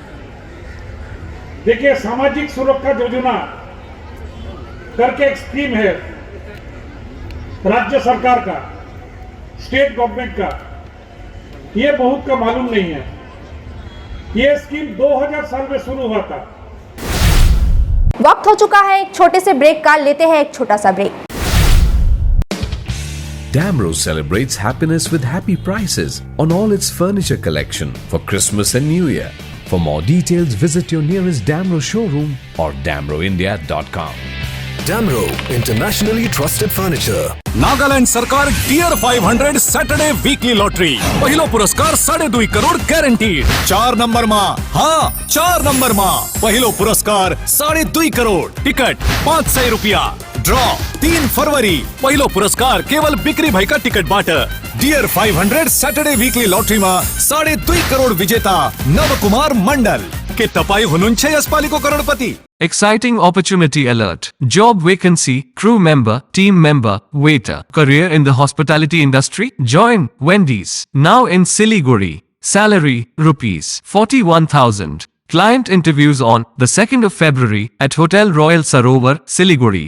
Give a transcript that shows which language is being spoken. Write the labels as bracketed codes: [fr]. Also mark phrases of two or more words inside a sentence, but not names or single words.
[hi] देखिए, सामाजिक सुरक्षा योजना करके एक स्कीम है राज्य सरकार का, [en] state government [hi] का, ये बहुत का मालूम नहीं है। ये स्कीम 2000 साल में शुरू हुआ था। वक्त हो चुका है एक छोटे से ब्रेक का, लेते हैं एक छोटा सा ब्रेक। [en] Damro celebrates happiness with happy prices on all its furniture collection for Christmas and New Year. For more details, visit your nearest Damro showroom or damroindia.com. Damro, internationally trusted furniture. [ne] नागालैंड सरकार डियर 500 सैटरडे वीकली लॉटरी, पहिलो पुरस्कार 2.5 करोड़ गारंटीड। 4 नंबर मा, हाँ 4 नंबर मा पहिलो पुरस्कार 2.5 करोड़, टिकट 500 रुपया। ड्रॉ 3 फरवरी, पहिलो पुरस्कार केवल बिक्री भएका टिकट बाट। डियर 500 सैटरडे वीकली लॉटरी मा 2.5 करोड़ विजेता नवकुमार मंडल के तपाई हुनुहुन्छ यसपालिको करोड़पति। [en] Exciting opportunity alert. Job vacancy, crew member, team member, waiter. Career in the hospitality industry? Join Wendy's. Now in Siliguri. Salary, rupees 41,000. Client interviews on the 2nd of February at Hotel Royal Sarovar, Siliguri.